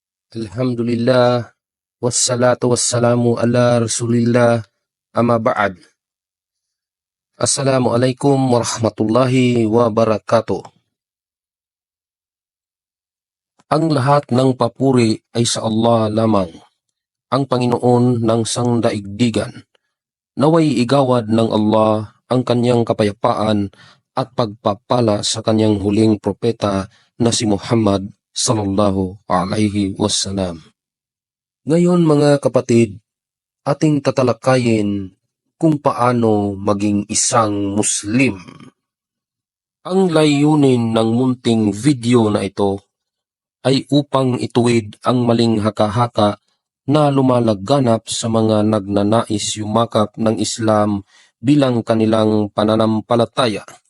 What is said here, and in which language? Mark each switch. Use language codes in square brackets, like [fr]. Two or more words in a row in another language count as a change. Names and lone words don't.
[ar] الحمد لله، والصلاة والسلام على رسول الله، أما بعد. السلام عليكم ورحمة الله وبركاته. [tl] Ang lahat ng papuri ay sa Allah lamang, ang Panginoon ng sangdaigdigan. Naway igawad ng Allah ang kanyang kapayapaan at pagpapala sa kanyang huling propeta na si Muhammad [ar] صلى الله عليه وسلم. [tl] Ngayon mga kapatid, ating tatalakayin kung paano maging isang Muslim. Ang layunin ng munting video na ito ay upang ituwid ang maling haka-haka na lumalaganap sa mga nagnanais yumakap ng Islam bilang kanilang pananampalataya.